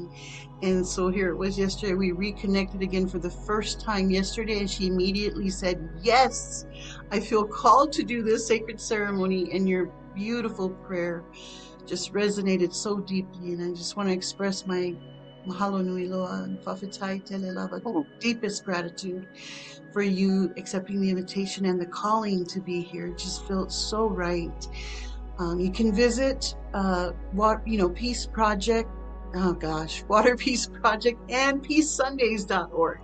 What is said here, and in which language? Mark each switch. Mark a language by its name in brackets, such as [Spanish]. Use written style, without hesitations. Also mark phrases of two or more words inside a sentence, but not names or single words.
[English] And so here it was yesterday. We reconnected again for the first time yesterday, and she immediately said, yes, I feel called to do this sacred ceremony. And your beautiful prayer just resonated so deeply. And I just want to express my [Hawaiian] Mahalo nui loa [English] and [Samoan] whawhitai tele lava. [English] Deepest gratitude for you accepting the invitation and the calling to be here. It just felt so right. You can visit Peace Project, Water Peace Project and peacesundays.org.